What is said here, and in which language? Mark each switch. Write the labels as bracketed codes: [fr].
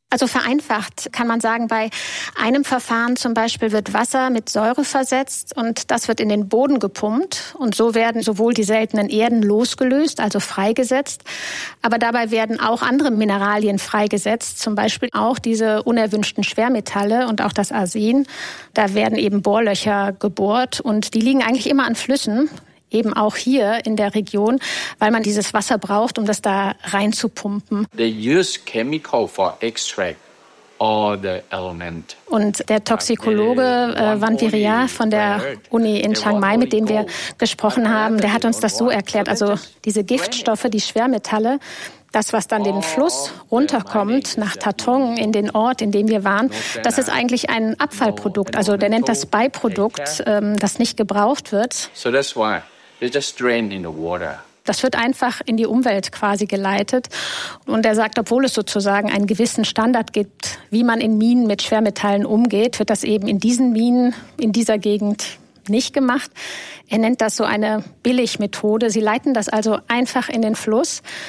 [de] Also vereinfacht kann man sagen, bei einem Verfahren zum Beispiel wird Wasser mit Säure versetzt und das wird in den Boden gepumpt und so werden sowohl die seltenen Erden losgelöst, also freigesetzt, aber dabei werden auch andere Mineralien freigesetzt, zum Beispiel auch diese unerwünschten Schwermetalle und auch das Arsen. Da werden eben Bohrlöcher gebohrt und die liegen eigentlich immer an Flüssen, eben auch hier in der Region, weil man dieses Wasser braucht, um das da reinzupumpen. [en] They use chemical for extract all the element. [de] Und der Toxikologe Van Viria von der Uni in Chiang Mai, mit dem wir gesprochen haben, der hat uns das so erklärt. Also diese Giftstoffe, die Schwermetalle, das, was dann den Fluss runterkommt nach Tatung in den Ort, in dem wir waren, das ist eigentlich ein Abfallprodukt. Also der nennt das Beiprodukt, das nicht gebraucht wird. [en] So that's why they just drain in the water. [de] Das wird einfach in die Umwelt quasi geleitet. Und er sagt, obwohl es sozusagen einen gewissen Standard gibt, wie man in Minen mit Schwermetallen umgeht, wird das eben in diesen Minen, in dieser Gegend nicht gemacht. Er nennt das so eine Billigmethode. Sie leiten das also einfach in den Fluss.